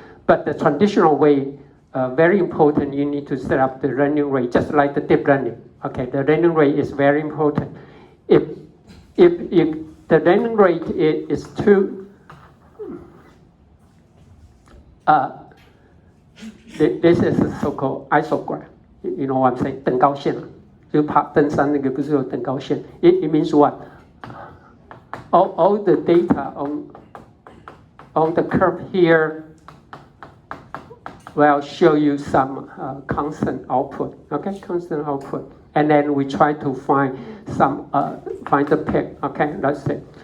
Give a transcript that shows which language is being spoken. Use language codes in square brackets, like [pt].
[en] But the traditional way, very important. You need to set up the learning rate, just like the deep learning. Okay, the learning rate is very important. If the learning rate is too, this is a so-called isogram. You know what I'm saying? [zh] 等高线，就爬登山那个不是有等高线 ？ [en] It means what? All the data on the curve here will show you some constant output. Okay, constant output. And then we try to find find the peak. Okay, that's it.